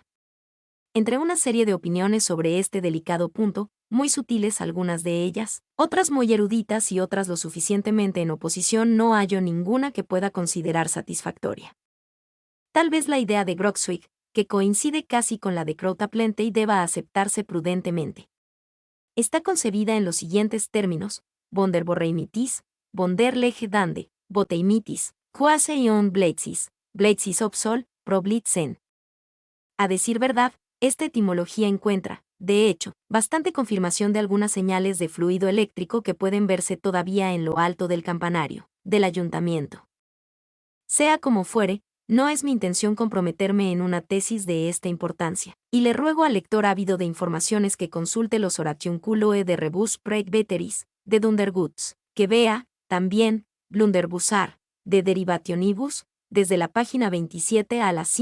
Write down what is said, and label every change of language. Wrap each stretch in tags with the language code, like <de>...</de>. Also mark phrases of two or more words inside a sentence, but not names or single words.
<es>Entre una serie de opiniones sobre este delicado punto, muy sutiles algunas de ellas, otras muy eruditas y otras lo suficientemente en oposición, no hallo ninguna que pueda considerar satisfactoria. Tal vez la idea de Grogswig, que coincide casi con la de Croutaplente, deba aceptarse prudentemente. Está concebida en los siguientes términos: Vonderborreimitis, Vonderlege dande, Boteimitis, Quase ion Bleitzis, Bleitzis Opsol, Problitzen. A decir verdad, esta etimología encuentra, de hecho, bastante confirmación de algunas señales de fluido eléctrico que pueden verse todavía en lo alto del campanario del ayuntamiento. Sea como fuere, no es mi intención comprometerme en una tesis de esta importancia, y le ruego al lector ávido de informaciones que consulte los Oratiunculoe de Rebus Praegveteris, de Dunderguts, que vea, también, Blunderbusar, de Derivationibus, desde la página 27 a la</es>